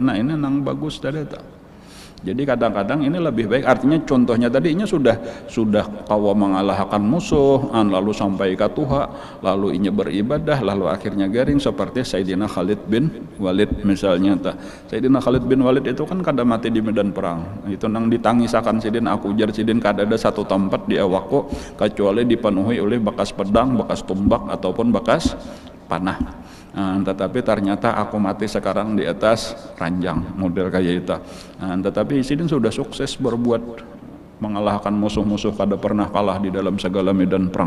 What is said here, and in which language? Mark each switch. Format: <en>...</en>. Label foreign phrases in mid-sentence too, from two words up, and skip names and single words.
<bjn>Nah ini nang bagus tadi tak. Jadi kadang-kadang ini lebih baik, artinya contohnya tadinya sudah kawa mengalahkan musuh, lalu sampai ke Tuha, lalu inya beribadah, lalu akhirnya garing seperti Sayyidina Khalid bin Walid misalnya. Sayyidina Khalid bin Walid itu kan kada mati di medan perang, itu nang ditangisakan sidin, aku ujar sidin kada ada satu tempat di awakku kecuali dipenuhi oleh bekas pedang, bekas tumbak ataupun bekas panah. Tetapi ternyata aku mati sekarang di atas ranjang model kayak itu. Tetapi sidin sudah sukses berbuat mengalahkan musuh-musuh kada pernah kalah di dalam segala medan perang.</bjn>